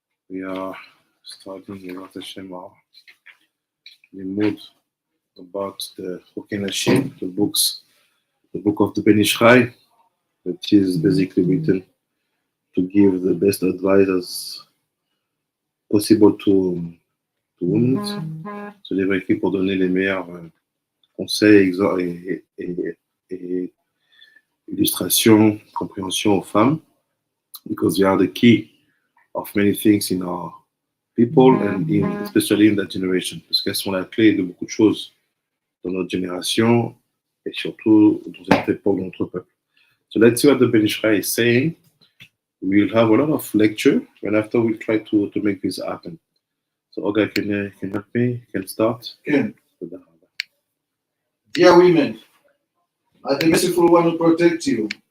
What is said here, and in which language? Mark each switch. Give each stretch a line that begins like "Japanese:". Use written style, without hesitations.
English: We are starting with Hashem our limud about the Chukei HaNashim, the book of the Ben Ish Chai, that is basically written to give the best advice as possible to women.
French: Se livre écrit pour donner les meilleurs conseils et illustrations, compréhension aux femmes,
English: because they are the key of many things in our people and especially in that generation,
French: parce qu'elles sont la clé de beaucoup de choses dans notre génération et surtout dans cette époque de notre peuple.
English: So let's see what the Ben Ish Chai is saying. We'll have a lot of lecture, and after we'll try to make this happen. So Olga, can you help me? Can start? Can. Dear women, may the merciful one will protect you.